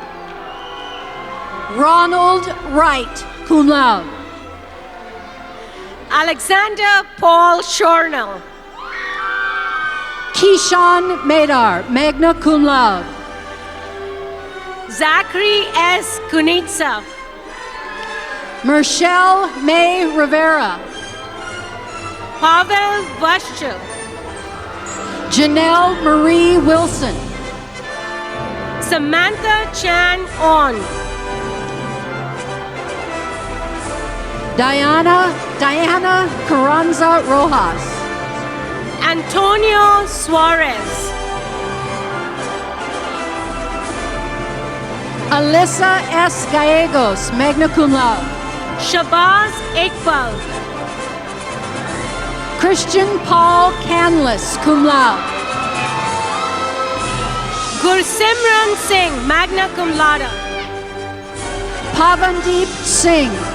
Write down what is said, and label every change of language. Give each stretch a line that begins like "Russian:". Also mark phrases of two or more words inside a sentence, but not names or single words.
English: Ronald Wright,
Latin: cum laude.
English: Alexander Paul Shornell. Keyshawn Madar,
Latin: magna cum laude.
English: Zachary S. Kunitsa. Michelle May Rivera. Pavel Vashchuk. Janelle Marie Wilson. Samantha Chan On. Diana Carranza Rojas. Antonio Suarez. Alyssa S. Gallegos,
Latin: magna cum laude.
English: Shabazz Iqbal. Christian Paul Canlis,
Latin: cum laude.
English: Gursimran Singh,
Latin: magna cum laude.
English: Pavandeep Singh.